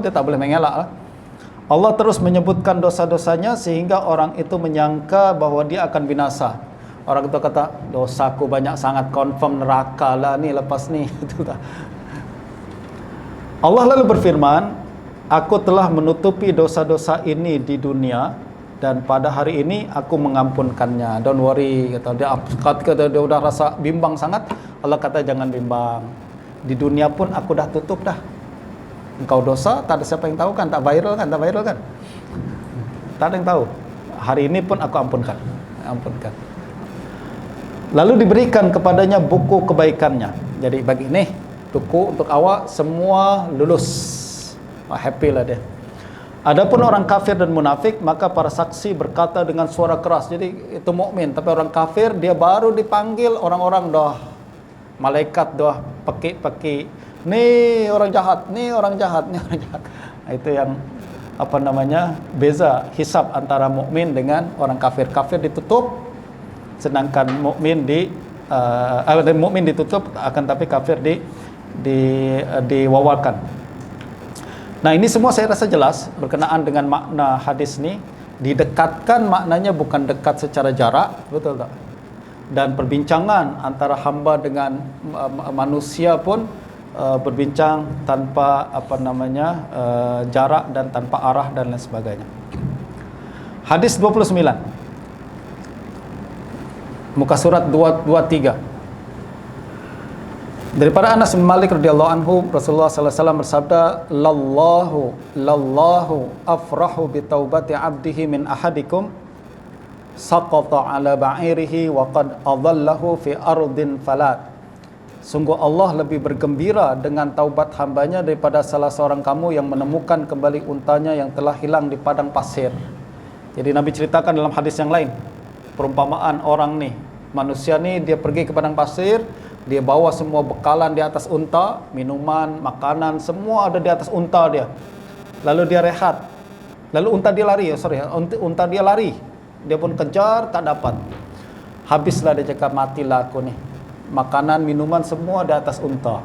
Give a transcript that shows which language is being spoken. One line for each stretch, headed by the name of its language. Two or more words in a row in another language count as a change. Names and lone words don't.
Malay: Dia tak boleh mengelak lah. Allah terus menyebutkan dosa-dosanya sehingga orang itu menyangka bahawa dia akan binasa. Orang itu kata, dosaku banyak sangat, confirm neraka lah ni lepas ni. Allah lalu berfirman, aku telah menutupi dosa-dosa ini di dunia dan pada hari ini aku mengampunkannya.
English: Don't worry,
Malay: kata dia. Kata dia udah rasa bimbang sangat, Allah kata jangan bimbang. Di dunia pun aku dah tutup dah. Engkau dosa, tak ada siapa yang tahu kan, tak viral kan, tak ada yang tahu. Hari ini pun aku ampunkan. Lalu diberikan kepadanya buku kebaikannya. Jadi bagi ini buku untuk awak semua lulus. Happy lah dia. Adapun orang kafir dan munafik, maka para saksi berkata dengan suara keras. Jadi itu mukmin, tapi orang kafir dia baru dipanggil, orang-orang dah, malaikat dah peki-peki. Nih orang jahat, nih orang jahat, nih orang jahat. Itu yang beza hisab antara mukmin dengan orang kafir. Kafir ditutup, sedangkan mukmin mukmin ditutup, akan tapi kafir diwawalkan. Nah, ini semua saya rasa jelas berkenaan dengan makna hadis ni. Didekatkan maknanya bukan dekat secara jarak, betul tak? Dan perbincangan antara hamba dengan manusia pun berbincang tanpa jarak dan tanpa arah dan lain sebagainya. Hadis 29. Muka surat 223. Daripada Anas bin Malik radhiyallahu anhu, Rasulullah sallallahu alaihi wasallam bersabda,
Arabic: "لله أفرح بتوبة عبده من أحدكم سقط على بعيره وقد أضله في أرض فلاة."
Malay: Sungguh Allah lebih bergembira dengan taubat hambanya daripada salah seorang kamu yang menemukan kembali untanya yang telah hilang di padang pasir. Jadi Nabi ceritakan dalam hadis yang lain, perumpamaan orang ni, manusia ni dia pergi ke padang pasir, dia bawa semua bekalan di atas unta, minuman, makanan, semua ada di atas unta dia. Lalu dia rehat. Lalu unta dia lari, unta dia lari. Dia pun kejar, tak dapat. Habislah dia cakap, matilah aku ni. Makanan, minuman semua di atas unta.